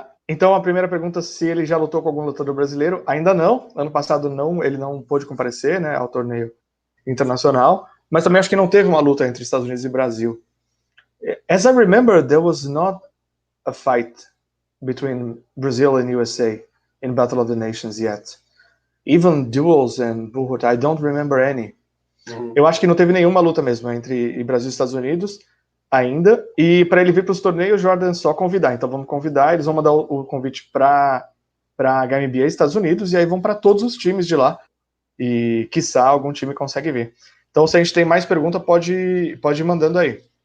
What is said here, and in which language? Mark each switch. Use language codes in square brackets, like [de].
[pt] Então, a primeira pergunta, se ele já lutou com algum lutador brasileiro. Ainda não. Ano passado, ele não pôde comparecer, né, ao torneio internacional. Mas também acho que não teve uma luta entre Estados Unidos e Brasil. [en] As I remember, there was not a fight between Brazil and USA in Battle of the Nations yet. Even duels and bullshit, I don't remember any. [pt] Eu acho que não teve nenhuma luta mesmo entre Brasil e Estados Unidos ainda. E para ele vir para os torneios, Jordan, só convidar. Então vamos convidar, eles vão mandar o convite para a HMBA Estados Unidos, e aí vão para todos os times de lá. E quiçá algum time consegue vir. Então, se a gente tem mais pergunta, pode ir mandando aí.